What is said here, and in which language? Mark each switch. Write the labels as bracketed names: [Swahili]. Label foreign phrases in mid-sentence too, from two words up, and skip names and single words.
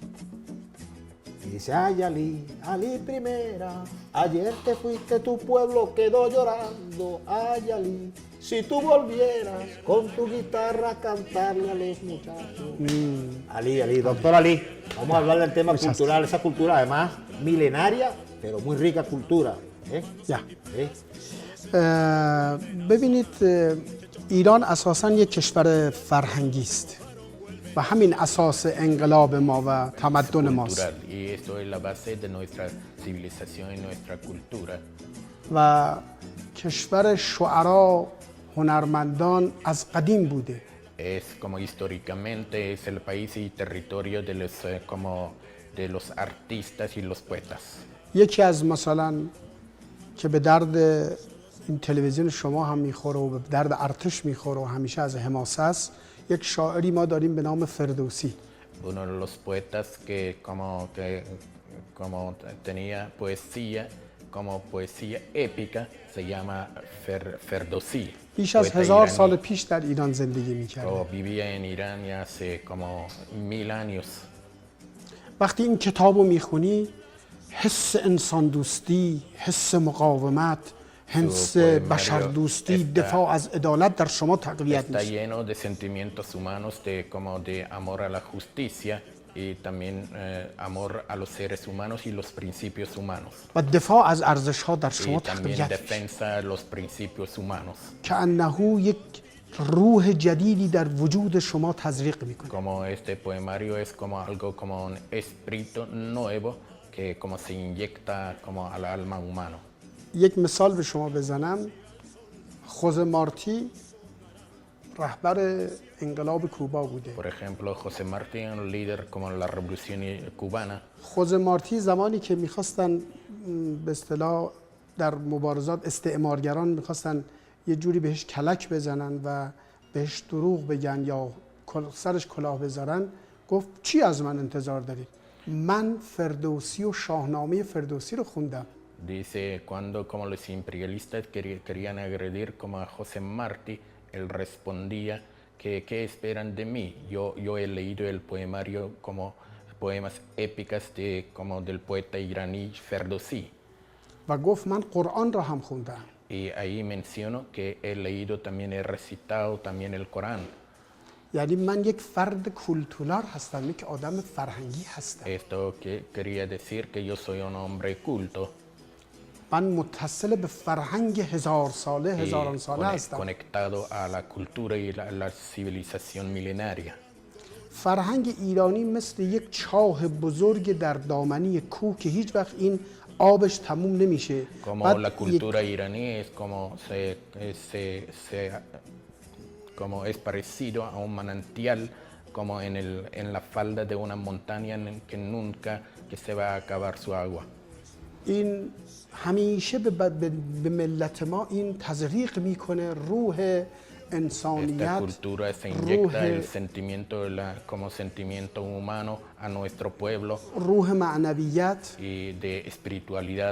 [Spanish] Y dice, ay Ali, Ali primera, ayer te fuiste, tu pueblo quedó llorando. Ay Ali, si tú volvieras con tu guitarra a cantarle a los muchachos. Ali, doctor Ali, vamos a hablar del tema cultural, esa cultura además milenaria, pero muy rica cultura. ya. ¿Eh? [Persian] ببینید ایران اساساً یک کشور فرهنگی است و همین اساس انقلاب ما و تمدن ماست [Spanish] Cultural, y esto es la base de nuestra civilización y nuestra cultura. [Persian] و کشور شعرا هنرمندان از قدیم بوده [Spanish] Es como históricamente es el país y territorio de los, como de los artistas y los poetas. [Persian] یکی از مثلا که به درد این تلویزیون شما هم میخوره و به درد ارتش میخوره و همیشه از حماسه است یک شاعری ما داریم به نام فردوسی [Spanish] Uno de los poetas que como tenía poesía, como poesía épica, se llama Ferdowsi. [Persian] بیش از [Spanish] poeta 1000 iraní, [Persian] سال پیش در ایران زندگی میکرده [Spanish] o vivía en Irán ya hace como 1000 años. [Persian] وقتی این کتاب رو میخونی حس انسان دوستی، حس مقاومت، حس بشر دوستی، دفاع از عدالت در شما تقویت [Spanish] Está [Persian] میشه [Spanish] lleno de sentimientos humanos, como de amor a la justicia y también amor a los seres humanos y los principios humanos. [Persian] و دفاع از ارزش ها در [Spanish] Y [Persian] شما [Spanish] también [Persian] تقویت میشه [Spanish] defensa de los principios humanos. [Persian] که انه یک روح جدیدی در وجود شما تزریق میکنه [Spanish] Como este poemario es como algo como un espíritu nuevo que como se inyecta como al alma humano. [Persian] یک مثال به شما بزنم خوزه مارتی رهبر انقلاب کوبا بوده [Spanish] Por ejemplo, José Martí, un líder como la revolución cubana, [Persian] خوزه مارتی زمانی که میخواستن به اصطلاح در مبارزات استعمارگران میخواستن یه جوری بهش کلک بزنن و بهش دروغ بگن یا سرش کلاه بذارن گفت چی از من انتظار دارید من فردوسی و شاهنامه فردوسی رو خوندم [Spanish] dice cuando como los imperialistas querían agredir como a José Martí, él respondía que ¿qué esperan de mí? Yo he leído el poemario como poemas épicas como del poeta iraní Ferdowsi. [Persian] و گفت من قرآن را هم خوندم [Spanish] Y ahí menciono que he leído también, he recitado también el Corán. [Persian] یعنی من یک فرد کولتورال هستم یک آدم فرهنگی هستم [Spanish] Esto que quería decir que yo soy un hombre culto [Persian] من متصل به فرهنگ هزاران ساله هستم [Spanish] conectado a la cultura y la civilización milenaria. [Persian] فرهنگ ایرانی مثل یک چاه بزرگ در دامنی کوه که هیچ وقت این آبش تموم نمیشه [Spanish] Como la cultura iraní es como es parecido a un manantial como en la falda de una montaña en que nunca que se va a acabar su agua. [Persian] این همیشه به ملت ما این تزریق میکنه روح [Spanish] Esta [Persian] انسانیت [Spanish] cultura se inyecta el [Persian] روح, [Spanish] sentimiento como sentimiento humano a nuestro pueblo [Persian] روح معنویت [Spanish] y de espiritualidad